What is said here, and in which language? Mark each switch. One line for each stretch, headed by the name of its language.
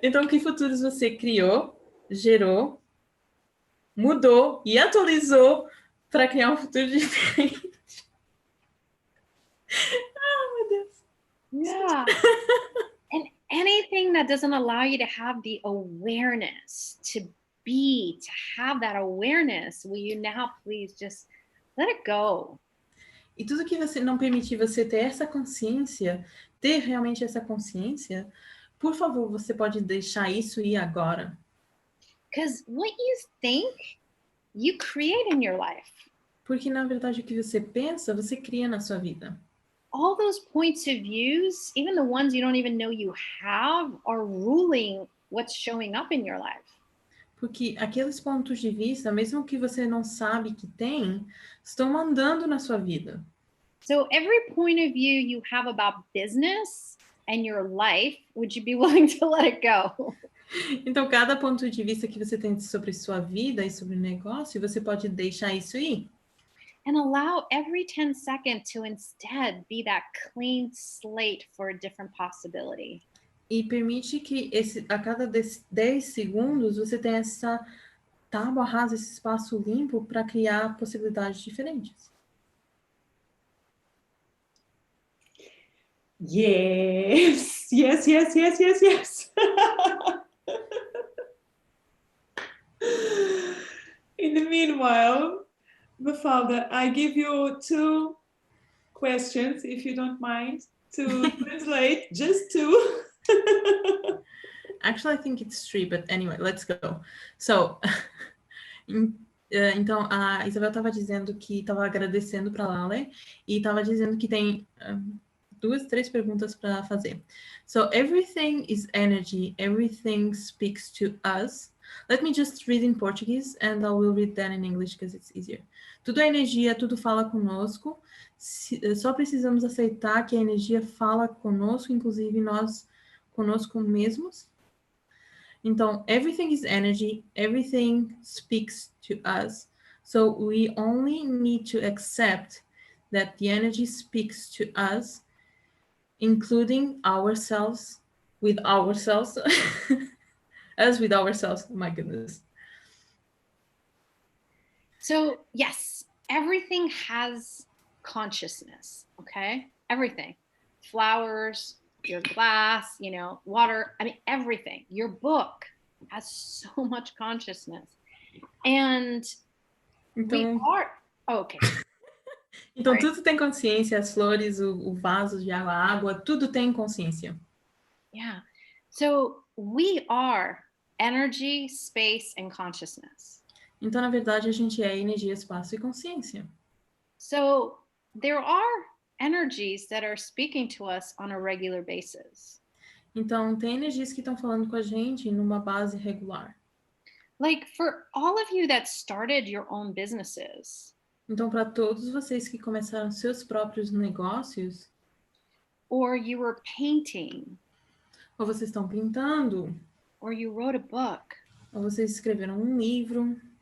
Portuguese: Então, que futuros você criou, gerou, mudou e atualizou para criar um futuro diferente? Meu Deus.
English: Yeah. And anything that doesn't allow you to have the awareness to have that awareness, will you now please just let it go?
Portuguese: E tudo que você não permitir você ter essa consciência, ter realmente essa consciência, por favor, você pode deixar isso ir agora.
English: Because what you think, you create in your life.
Portuguese: Porque, na verdade, o que você pensa, você cria na sua vida.
English: All those points of views, even the ones you don't even know you have, are ruling what's showing up in your life.
Portuguese: Porque aqueles pontos de vista, mesmo que você não sabe que tem, estão mandando na sua vida.
English: So every point of view you have about business and your life, would you be willing to let it go?
Portuguese: Então, cada ponto de vista que você tem sobre sua vida e sobre o negócio, você pode deixar isso ir.
English: And allow every 10 seconds to instead be that clean slate for a different possibility.
Portuguese: E permite que a cada 10 segundos você tenha essa tábua rasa, esse espaço limpo para criar possibilidades diferentes.
English: Yes, yes, yes, yes, yes, yes. In the meanwhile, Mafalda, I give you 2 questions, if you don't mind, to translate, just 2. Actually, I think it's 3, but anyway, let's go.
Portuguese: So, então, a Isabel estava dizendo que estava agradecendo para a Laleh e estava dizendo que tem 2, 3 perguntas para fazer.
English: So, everything is energy, everything speaks to us. Let me just read in Portuguese and I will read that in English because it's easier.
Portuguese: Tudo é energia, tudo fala conosco. Só precisamos aceitar que a energia fala conosco, inclusive nós conosco mesmos.
English: Então, everything is energy, everything speaks to us. So we only need to accept that the energy speaks to us, including ourselves, with ourselves, us with ourselves, oh my goodness. So, yes, everything has consciousness, okay? Everything. Flowers, your glass, water, I mean, everything. Your book has so much consciousness. And we are... Oh, okay.
Portuguese: Então, tudo tem consciência, as flores, o vaso de água, a água, tudo tem consciência.
English: Yeah. So, we are energy, space, and consciousness.
Portuguese: Então, na verdade, a gente é energia, espaço e consciência.
English: So, there are energies that are speaking to us on a regular basis.
Portuguese: Então, tem energias que estão falando com a gente numa base regular.
English: Like for all of you that started your own businesses.
Portuguese: Então, para todos vocês que começaram seus próprios negócios,
English: or you were painting,
Portuguese: ou vocês estão pintando,
English: or you wrote a book,
Portuguese: ou vocês escreveram um livro,